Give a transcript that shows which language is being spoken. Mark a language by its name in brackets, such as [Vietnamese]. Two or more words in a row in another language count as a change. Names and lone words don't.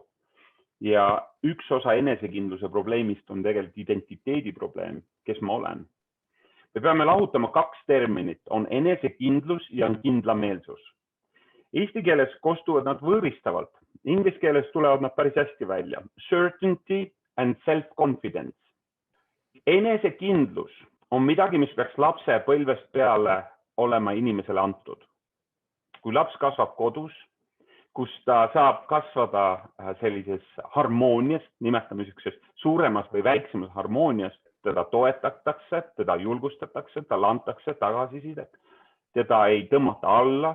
[Estonian] Ja üks osa enesekindluse probleemist on tegelikult identiteedi probleem, kes ma olen. Me peame lahutama 2 terminit, on enesekindlus ja on kindlameelsus. Eesti keeles kostuvad nad võõristavalt. Inglise keeles tulevad nad päris hästi välja. [English] Certainty and self-confidence. [Estonian] Enesekindlus on midagi, mis peaks lapse põlvest peale olema inimesele antud. Kui laps kasvab kodus, kus ta saab kasvada sellises harmoonias, nimetame suuremas või väiksemas harmoonias, teda toetatakse, teda julgustatakse, talle antakse tagasisidet, teda ei tõmmata alla.